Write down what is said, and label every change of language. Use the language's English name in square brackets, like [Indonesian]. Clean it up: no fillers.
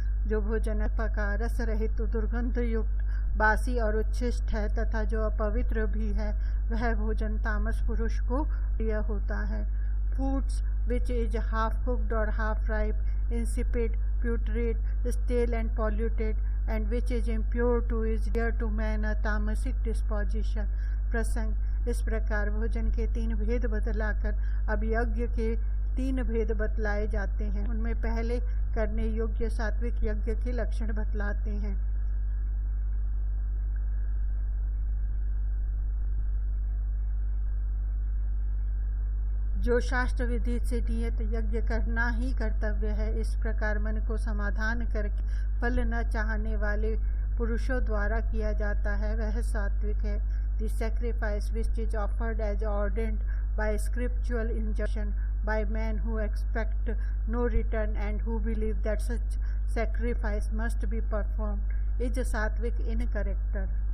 [Hindi] जो भोजन पका, रस रहित, दुर्गंध युक्त, बासी और उच्छिष्ट है तथा जो अपवित्र भी है, वह भोजन तामस पुरुष को प्रिय होता है। [English] Foods which is half cooked or half ripe, insipid, putrid, stale and polluted, and which is impure to is dear to man a tamasic disposition. [Hindi] प्रसंग इस प्रकार भोजन के 3 भेद बतलाकर अब यज्ञ के 3 भेद बतलाए जाते हैं। उनमें पहले करने योग्य सात्विक यज्ञ के लक्षण बतलाते हैं। जो शास्त्र विधि से नियत यज्ञ करना ही कर्तव्य है, इस प्रकार मन को समाधान करके फल न चाहने वाले पुरुषों द्वारा किया जाता है, वह सात्विक है। [English] The sacrifice which is offered as ordained by scriptural injunction, by men who expect no return and who believe that such sacrifice must be performed is sattvic in character.